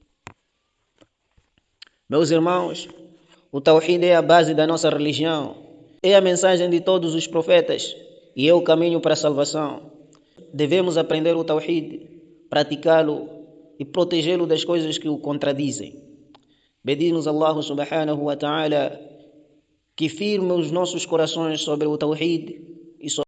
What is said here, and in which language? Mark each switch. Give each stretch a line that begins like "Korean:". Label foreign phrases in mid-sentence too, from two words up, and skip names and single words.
Portuguese: Meus irmãos, o Tawhid é a base da nossa religião, é a mensagem de todos os profetas e é o caminho para a salvação. Devemos aprender o Tawhid, praticá-lo e protegê-lo das coisas que o contradizem. Pedimos a Allah
Arabic: سبحانه وتعالى
Portuguese: que firme os nossos corações sobre o Tawhid e sobre